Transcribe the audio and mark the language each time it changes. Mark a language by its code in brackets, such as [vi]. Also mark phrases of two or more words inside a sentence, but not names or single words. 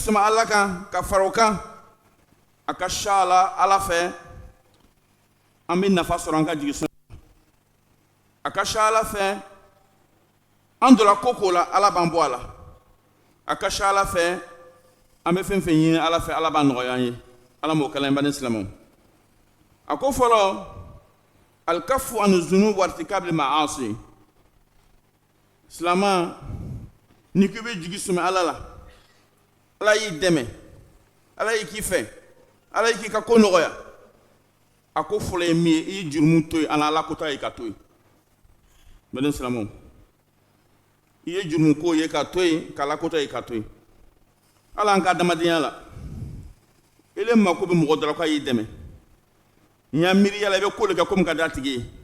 [bm] sɔmɛ ala kan ka fara o kan a ka ca ala fɛ an bɛ nafa sɔrɔ an ka jigi sɔmɛ a ka ca ala fɛ an donna ko la ala b'an bɔ a la a ka ca ala fɛ an bɛ fɛn fɛn ɲini ala fɛ ala b'a nɔgɔya an ye ala m'o kɛla bani silamɛw a ko fɔlɔ [ar] الكف عن ذنوب و ارتكاب المعاصي [bm] silama ni ko bɛ jigi sɔmɛ ala la ala y'i dɛmɛ ala y'i k'i fɛ ala y'i k'i ka ko nɔgɔya a ko fɔlɔ ye min ye i ye jurumu to yen ani ala kota ye ka to yen bani silamɛw i ye jurumu ko ye ka to yen ka ala kota ye ka to yen ala an ka adamadenya la ele mako bɛ mɔgɔ dɔ la k'a y'i dɛmɛ n y'a miiri yala i bɛ ko dɔ kɛ komi ka d'a tigi